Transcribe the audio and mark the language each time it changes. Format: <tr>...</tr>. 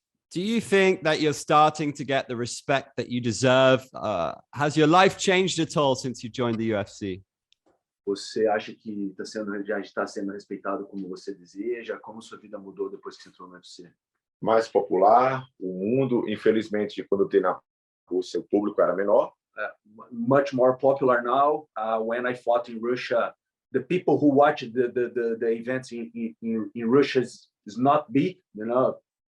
<en>Do you think that you're starting to get the respect that you deserve? Has your life changed at all since you joined the UFC?</en> <pt>Você acha que já está sendo respeitado como você deseja? Como sua vida mudou depois que você entrou no UFC? Mais popular, o mundo, infelizmente, quando eu entrei na Rússia, o público era menor.</pt> <en>Much more popular now. When I fought in Russia, the people who watch the events in Russia is not big, you know.</en>